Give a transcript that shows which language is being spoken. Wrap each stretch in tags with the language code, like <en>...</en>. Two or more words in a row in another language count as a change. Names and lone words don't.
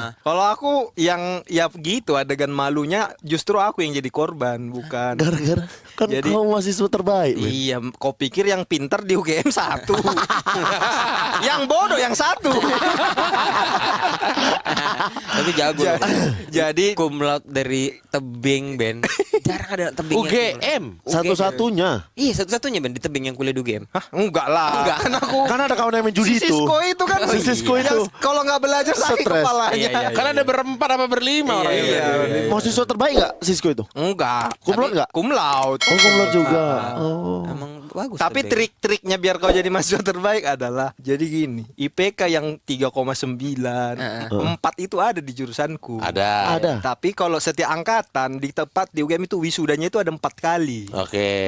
<id>Kalau aku yang ya gitu adegan malunya justru aku yang jadi korban, bukan. Gara-gara kan Jadi- kau mahasiswa terbaik. men. Iya, kau pikir yang pinter di UGM satu, yang bodoh yang satu. Tapi jago. Jadi</id> <la>cum laude</la> <id>dari tebing, Ben. Jarang ada tebing. UGM. Satu-satunya. Iya, satu-satunya Ben di tebing yang kuliah di UGM. Hah, enggak lah. Enggak. Kan aku Kan ada kawan yang main judi si itu. Sisko itu kan. Si Sisko itu. Yang kalau nggak belajar sakit Stres. kepalanya. Iya. Karena ada berempat apa berlima orang yang Iya. Mahasiswa terbaik nggak Sisko itu? Enggak.</id> <la>Cum laude</la> <id>nggak?</id> <la>Cum laude.</la> <id>Oh,</id> <la>cum laude</la> <id>juga. Oh. Emang bagus. Tapi tebing. trik-triknya biar kau jadi mahasiswa terbaik adalah jadi gini, IPK yang 3,9, 4 itu ada di jurusanku. Ada. Tapi kalau setiap angkatan di tempat di UGM itu wisudanya itu ada 4 kali. Oke.</id>